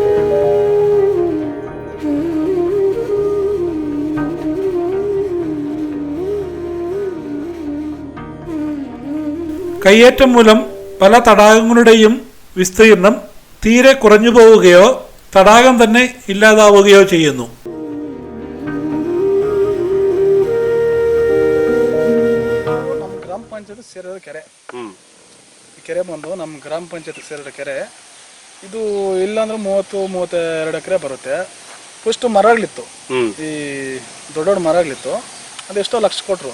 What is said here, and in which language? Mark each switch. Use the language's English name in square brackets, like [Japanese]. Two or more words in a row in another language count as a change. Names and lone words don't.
[Malayalam] കയ്യേറ്റം മൂലം പല തടാകങ്ങളുടെയും വിസ്തീർണം തീരെ കുറഞ്ഞു പോവുകയോ തടാകം തന്നെ ഇല്ലാതാവുകയോ ചെയ്യുന്നു. [Kannada] ನಮ್ಮ ಗ್ರಾಮ ಪಂಚಾಯತ್ ಸೇರಿದ ಕೆರೆ ಈ ಕೆರೆ ಬಂದು ನಮ್ಮ ಗ್ರಾಮ ಪಂಚಾಯತ್ ಸೇರಿದ ಕೆರೆ ಇದು ಇಲ್ಲಾಂದ್ರೆ 30-32 ಎಕರೆ ಬರುತ್ತೆ. ಫಸ್ಟ್ ಮರಗಳಿತ್ತು, ಈ ದೊಡ್ಡ ದೊಡ್ಡ ಮರಗಳಿತ್ತು, ಅದೆಷ್ಟೋ ಲಕ್ಷ ಕೊಟ್ಟರು.